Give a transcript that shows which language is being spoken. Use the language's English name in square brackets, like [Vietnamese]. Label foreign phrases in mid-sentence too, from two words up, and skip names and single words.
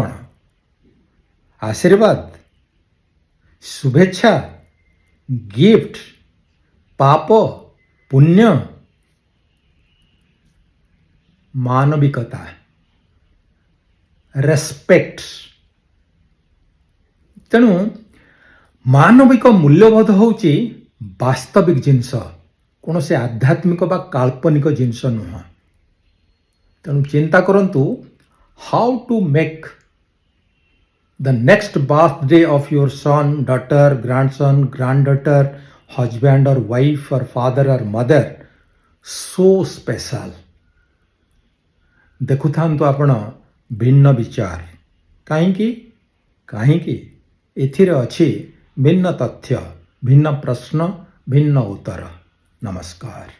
[Odia] ଆଶୀର୍ବାଦ, ଶୁଭେଚ୍ଛା, ଗିଫ୍ଟ, ପାପ, ପୁଣ୍ୟ, ମାନବିକତା, ରେସ୍ପେକ୍ଟ। ତେଣୁ ମାନବିକ ମୂଲ୍ୟବୋଧ ହେଉଛି ବାସ୍ତବିକ ଜିନିଷ, କୌଣସି ଆଧ୍ୟାତ୍ମିକ ବା କାଳ୍ପନିକ ଜିନିଷ ନୁହଁ। ତେଣୁ ଚିନ୍ତା କରନ୍ତୁ, [English] how to make the next birthday of your son, daughter, grandson, granddaughter, husband or wife or father or mother so special। [Odia] ଦେଖୁଥାନ୍ତୁ ଆପଣ ଭିନ୍ନ ବିଚାର। କାହିଁକି ଏଥିରେ ଅଛି ଭିନ୍ନ ତଥ୍ୟ, ଭିନ୍ନ ପ୍ରଶ୍ନ, ଭିନ୍ନ ଉତ୍ତର। ନମସ୍କାର।